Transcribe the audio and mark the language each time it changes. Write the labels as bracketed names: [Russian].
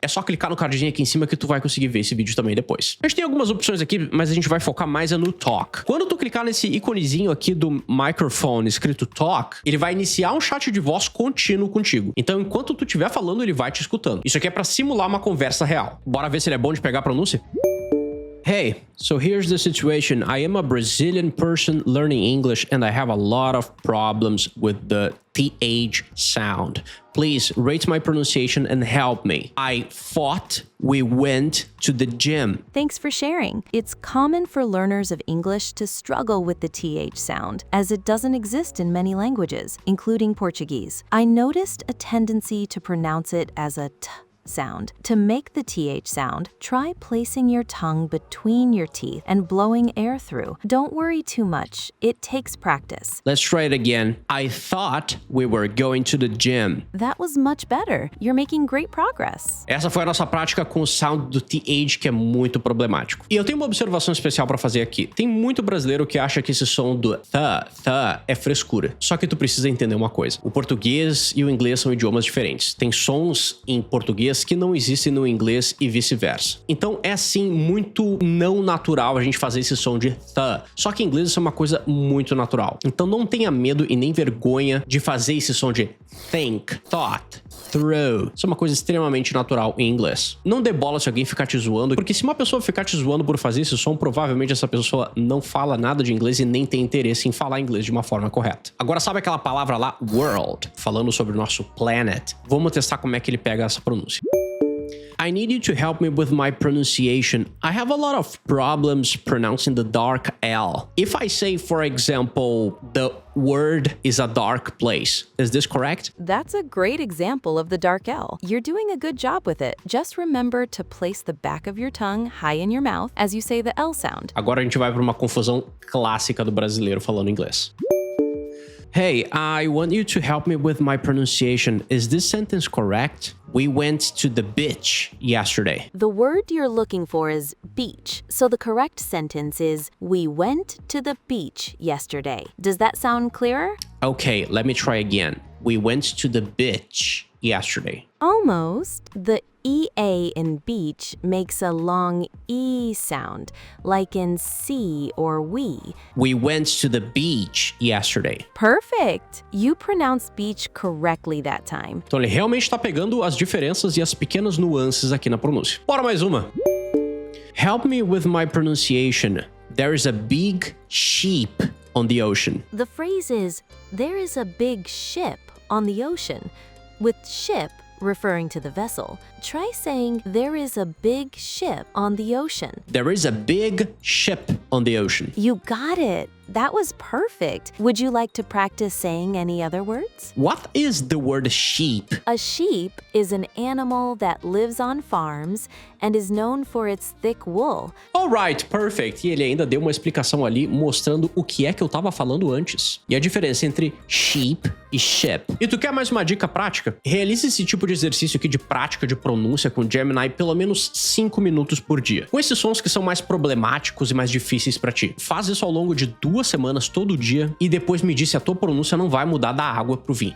[Portuguese] É só clicar no cardzinho aqui em cima que tu vai conseguir ver esse vídeo também depois. A gente tem algumas opções aqui, mas a gente vai focar mais no Talk. Quando tu clicar nesse iconezinho aqui do microphone escrito Talk, ele vai iniciar um chat de voz contínuo contigo. Então, enquanto tu estiver falando, ele vai te escutando. Isso aqui é pra simular uma conversa real. Bora ver se ele é bom de pegar a pronúncia? [English] Hey, so here's the situation. I am a Brazilian person learning English and I have a lot of problems with the TH sound. Please rate my pronunciation and help me. I thought we went to the gym. Thanks for sharing. It's common for learners of English to struggle with the TH sound, as it doesn't exist in many languages, including Portuguese. I noticed a tendency to pronounce it as a t sound. To make the TH sound, try placing your tongue between your teeth and blowing air through. Don't worry too much. It takes practice. Let's try it again. I thought we were going to the gym. That was much better. You're making great progress. [Portuguese] Essa foi a nossa prática com o sound do TH, que é muito problemático. E eu tenho uma observação especial pra fazer aqui. Tem muito brasileiro que acha que esse som do th é frescura. Só que tu precisa entender uma coisa. O português e o inglês são idiomas diferentes. Tem sons em português que não existem no inglês e vice-versa. Então é assim muito não natural a gente fazer esse som de th. Só que em inglês isso é uma coisa muito natural. Então não tenha medo e nem vergonha de fazer esse som de think, thought, throw. Isso é uma coisa extremamente natural em inglês. Não dê bola se alguém ficar te zoando, porque se uma pessoa ficar te zoando por fazer esse som, provavelmente essa pessoa não fala nada de inglês e nem tem interesse em falar inglês de uma forma correta. Agora sabe aquela palavra lá, world, falando sobre o nosso planet? Vamos testar como é que ele pega essa pronúncia. [English] I need you to help me with my pronunciation. I have a lot of problems pronouncing the dark L. If I say, for example, the word is a dark place, is this correct? That's a great example of the dark L. You're doing a good job with it. Just remember to place the back of your tongue high in your mouth as you say the L sound. [Portuguese] Agora a gente vai para uma confusão clássica do brasileiro falando inglês. [English] Hey, I want you to help me with my pronunciation. Is this sentence correct? We went to the beach yesterday. The word you're looking for is beach, so the correct sentence is we went to the beach yesterday. Does that sound clearer? Okay, let me try again. We went to the beach yesterday. Almost. The EA in beach makes a long E sound, like in see or we. We went to the beach yesterday. Perfect! You pronounced beach correctly that time. [Portuguese] Então ele realmente está pegando as diferenças e as pequenas nuances aqui na pronúncia. Bora mais uma. [English] Help me with my pronunciation. There is a big sheep on the ocean. The phrase is, there is a big ship on the ocean. With ship, referring to the vessel. Try saying, there is a big ship on the ocean. There is a big ship on the ocean. You got it. That was perfect. Would you like to practice saying any other words? What is the word sheep? A sheep is an animal that lives on farms and is known for its thick wool. Alright, perfect. [Portuguese] E ele ainda deu uma explicação ali mostrando o que é que eu tava falando antes. E a diferença entre sheep e ship. E tu quer mais uma dica prática? Realize esse tipo de exercício aqui de prática de pronúncia com Gemini pelo menos 5 minutos por dia. Com esses sons que são mais problemáticos e mais difíceis pra ti. Faz isso ao longo de 2 semanas todo dia e depois me diz se a tua pronúncia não vai mudar da água pro vinho.